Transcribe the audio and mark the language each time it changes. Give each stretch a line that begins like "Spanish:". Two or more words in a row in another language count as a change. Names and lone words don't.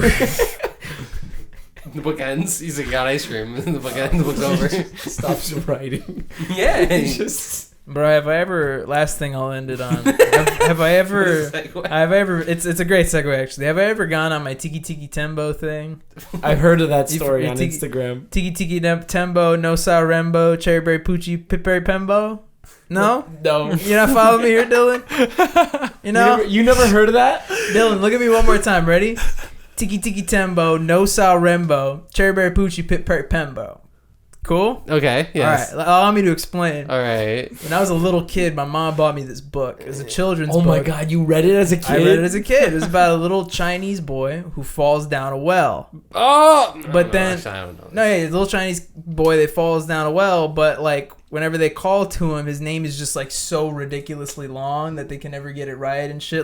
English: The book ends. He's like, got ice cream. And the book ends. The book's over. Stops writing. Yeah. He just Bro, have I ever? Last thing I'll end it on. Have I ever? Have I ever? It's a great segue actually. Have I ever gone on my Tikki Tembo thing? I've heard of that story You- on Tikki- Instagram. Tikki Tembo, No Sa Rembo, Cherryberry Poochie, Pipberry Pembo. No, No. you're not following me here, Dylan. You know, You never heard of that? Dylan, look at me one more time. Ready? Tikki Tembo, No Sa Rembo, Cherryberry Poochie, Pipberry Pembo. Cool. Okay. Yes. All right. Allow me to explain. All right. When I was a little kid, my mom bought me this book. It was a children's book. Oh my god, you read it as a kid? I read it as a kid. It was about a little Chinese boy who falls down a well. Oh. But then- I don't know. No, yeah, the little Chinese boy that falls down a well, but like whenever they call to him, his name is just like so ridiculously long that they can never get it right and shit.